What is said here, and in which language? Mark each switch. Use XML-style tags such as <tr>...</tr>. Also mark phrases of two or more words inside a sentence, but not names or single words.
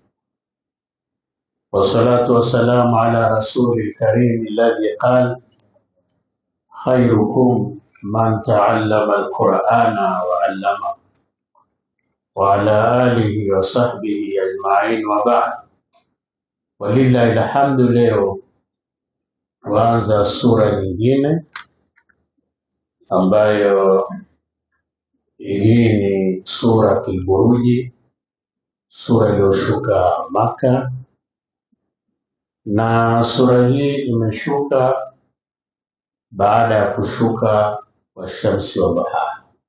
<ar>والصلاة والسلام على رسول الكريم الذي قال: خيركم من تعلم القرآن وعلمه، وعلى آله وصحبه أجمعين، وبعد. ولله الحمد.</ar> <sw>Leo kuanza sura nyingine ambayo hii ni Suratul Buruji, sura iliyoshuka Maka, na sura hii imeshuka baada ya kushuka wa Shamsi wa Bahari.</sw>